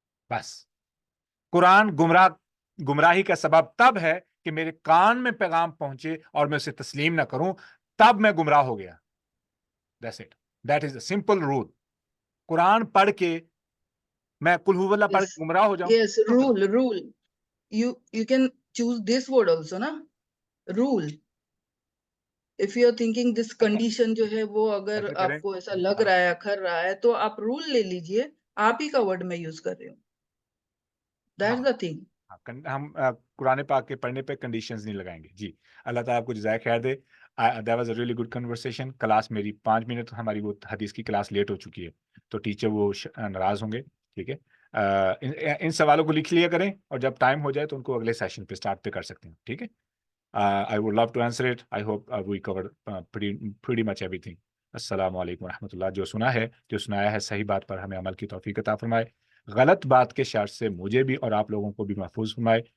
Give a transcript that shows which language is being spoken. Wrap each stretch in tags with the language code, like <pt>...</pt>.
<hi>बस कुरान गुमराही का सबब तब है कि मेरे कान में पैगाम पहुंचे और मैं उसे तस्लीम ना करूं, तब मैं गुमराह हो गया।</hi> <en>That's it, that is the simple rule.</en> <hi>Quran पढ़ के मैं कुल हुवल्लाह पढ़ के गुमराह हो जाऊं?</hi> <en>Yes, rule. You can choose this word also ना, rule. If you are thinking this condition</en> <hi>जो है वो अगर ऐसे करें, आपको ऐसा लग रहा है, अखर रहा है, तो आप रूल ले लीजिए, आप ही का वर्ड मैं यूज कर रही हूँ।</hi> <en>That's the thing.</en> <hi>हम कुरान पाक के पढ़ने पे कंडीशंस नहीं लगाएंगे जी। अल्लाह ताला आपको जज़ाय खैर दे।</hi> <en>That was a really good conversation.</en> <hi>Class मेरी 5 मिनट, हमारी वो हदीस की क्लास लेट हो चुकी है, तो टीचर वो नाराज़ होंगे, ठीक है। इन सवालों को लिख लिया करें और जब टाइम हो जाए तो उनको अगले सेशन पे स्टार्ट पे कर सकते हैं, ठीक है।</hi> <en>I would love to answer it. I hope we covered pretty much everything.</en> <hi>अस्सलाम वालेकुम रहमतुल्लाह। जो सुना है, जो सुनाया है, सही बात पर हमें अमल की तौफीक अता फरमाए, गलत बात के शर से मुझे भी और आप लोगों को भी महफूज फरमाए।</hi>